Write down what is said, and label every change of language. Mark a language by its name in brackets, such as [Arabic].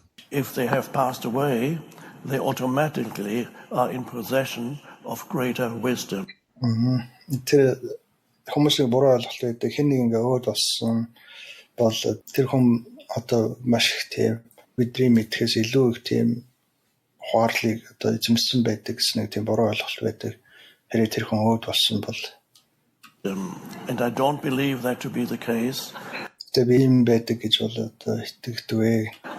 [English] If they have passed away, they automatically are in possession of greater wisdom. [Mongolian] Тэр хүмүүсийн буруу ойлголт байдаг. Хэн нэг ингээ өөд болсон бол тэр хүн одоо маш их тийм бидний мэдхээс илүү их тийм хуарлыг одоо эзэмшсэн байдаг гэсэн нэг тийм буруу ойлголт байдаг. Хэрэг тэр хүн өөд болсон бол [English] and I don't believe that to be the case. [Mongolian] Тэр юм байдаг гэж бол одоо итгэдэг.